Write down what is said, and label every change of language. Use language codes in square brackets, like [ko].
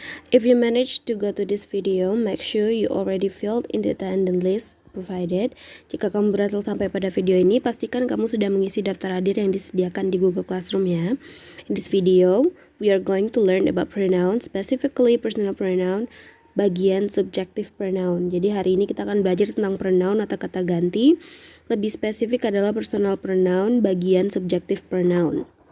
[en] If you manage to go to this video, make sure you already filled in the attendance list provided. [id] Jika kamu berhasil sampai pada video ini, pastikan kamu sudah mengisi daftar hadir yang disediakan di Google Classroom ya. [en] In this video, we are going to learn about pronouns, specifically personal pronoun, bagian subjective pronoun. [id] Jadi hari ini kita akan belajar tentang pronoun atau kata ganti. Lebih spesifik adalah personal pronoun, bagian subjective pronoun.